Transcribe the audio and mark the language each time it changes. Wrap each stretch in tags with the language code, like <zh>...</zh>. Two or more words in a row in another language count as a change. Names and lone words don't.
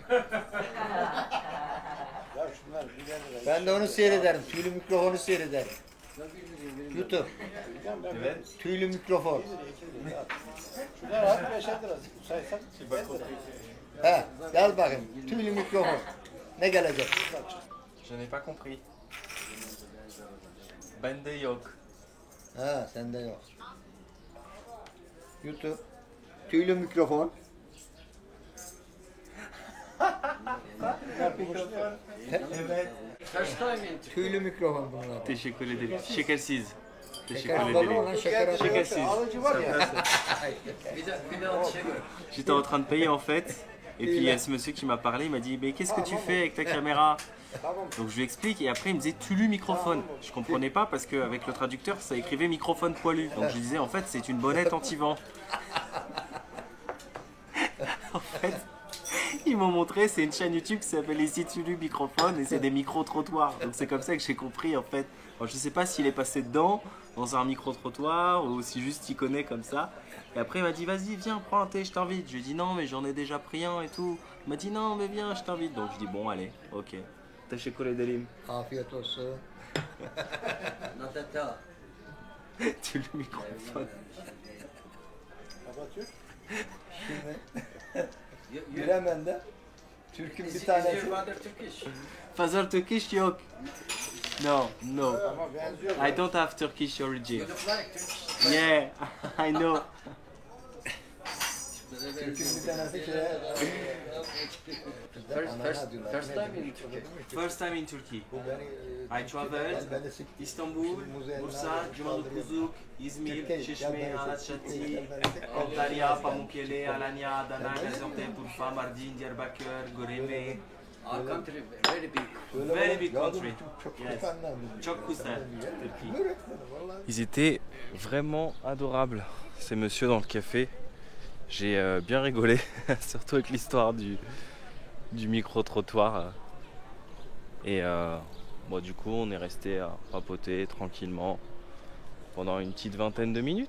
<tr>Ben de onu seyrederim. Tüylü mikrofonu seyrederim. YouTube. Evet. Tüylü mikrofon. He, gel bakayım. Tüylü mikrofon. Ne gelecek?</tr> <fr>Je n'ai pas compris.</fr> <tr>Bende yok. Ha, sende yok. YouTube. Tüylü mikrofon. Evet. Tüylü mikrofon bunlar. Teşekkür ederim. Şekersiz. Teşekkür Şeker olur mu ederim. lan? Şeker Şekersiz. alıcı var ya.</tr> <fr>J'étais en train de payer en fait. Et puis il y a ce monsieur qui m'a parlé, il m'a dit mais qu'est-ce que tu fais avec ta caméra? Donc je lui explique et après il me disait Tulu microphone. Je comprenais pas parce qu'avec le traducteur ça écrivait microphone poilu. Donc je lui disais en fait c'est une bonnette anti-vent. En fait, ils m'ont montré, c'est une chaîne YouTube qui s'appelle ici Tulu Microphone et c'est des micro-trottoirs. Donc c'est comme ça que j'ai compris en fait. Alors, je sais pas s'il est passé dedans, dans un micro-trottoir ou si juste il connaît comme ça. Et après il m'a dit vas-y viens prends un thé, je t'invite. Je lui ai dit non mais j'en ai déjà pris un et tout. Il m'a dit non mais viens je t'invite. Donc je dis bon allez ok.</fr> <tr>Teşekkür ederim. Afiyet olsun. Tulu Microphone. Şimdi Bremen'de de Türk'ün bir tanesi.</tr> <en>Father Turkish yok. No, no.</en> <tr>Ama benziyor.</tr> <en>I don't have Turkish origin. Yeah, I know.</en> <tr>Türk'ün bir tanesi şeye...</tr> <en>First time in Turkey. First time in Turkey.</en> <tr>Bu beni...</tr> <en>I traveled İstanbul, Bursa, Cumalıkuzuk, İzmir, Türkiye, Çeşme,</en> <tr>gel ben</tr> <en>Alaçatı, Antalya, Pamukkale, Alanya, Adana, Gaziantep, Urfa, Mardin, Diyarbakır, Göreme. Our country very big. Very big country.</en> <tr>Çok</tr> <en>Yes.</en> <tr>kutanlar. Çok güzel,</tr> <fr>Turquie. Ils étaient vraiment adorables, ces messieurs dans le café. J'ai bien rigolé, surtout avec l'histoire du micro-trottoir. Et bon, du coup, on est resté à papoter tranquillement pendant une petite vingtaine de minutes.</fr>